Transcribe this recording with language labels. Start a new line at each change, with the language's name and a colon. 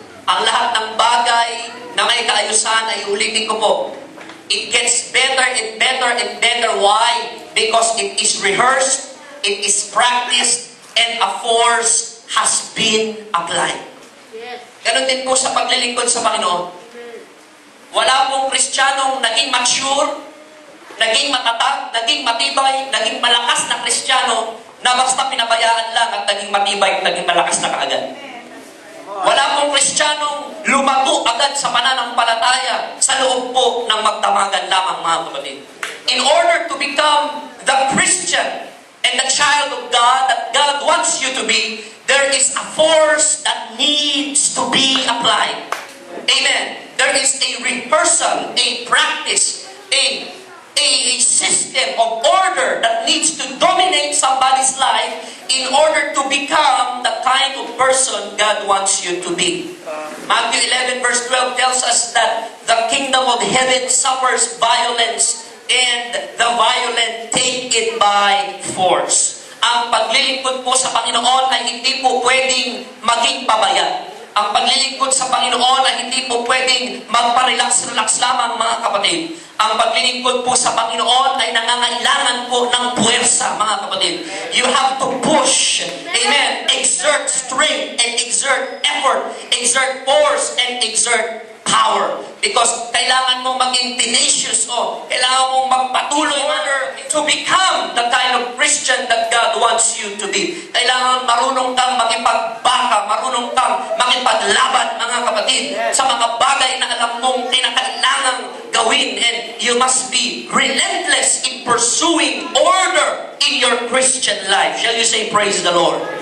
Filipino: ang lahat ng bagay na may kaayusan ay ulitin ko po.
English: It gets better and better and better. Why? Because it is rehearsed, it is practiced, and a force has been applied. Yes.
Filipino: Ganon din po sa paglilingkod sa Panginoon. Wala pong Kristiyanong naging mature, naging matatag, naging matibay, naging malakas na Kristiyano na basta pinabayaan lang at naging matibay, naging malakas na kaagad. Wala pong Kristiyanong lumago agad sa pananampalataya sa loob po ng magdamagan lamang, mga kapatid.
English: In order to become the Christian and the child of God that God wants you to be, there is a force that needs to be applied. Amen. There is a rehearsal, a practice, a system of order that needs to dominate somebody's life in order to become the kind of person God wants you to be. Matthew 11 verse 12 tells us that the kingdom of heaven suffers violence and the violent take it by force.
Filipino: Ang paglilingkod po sa Panginoon ay hindi po pwedeng maging pabaya. Ang paglilingkod sa Panginoon ay hindi po pwedeng magpa-relax-relax lamang, mga kapatid. Ang paglilingkod po sa Panginoon ay nangangailangan po ng puwersa, mga kapatid.
English: You have to push, amen, exert strength and exert effort, exert force and exert power. Because
Filipino: kailangan mong maging
English: tenacious,
Filipino: kailangan mong magpatuloy
English: in order to become the kind of Christian that God wants you to be.
Filipino: Kailangan marunong kang makipagbaka, marunong kang makipaglaban, mga kapatid, sa mga bagay na alam mong kinakailangang gawin.
English: And you must be relentless in pursuing order in your Christian life. Shall you say, praise the Lord?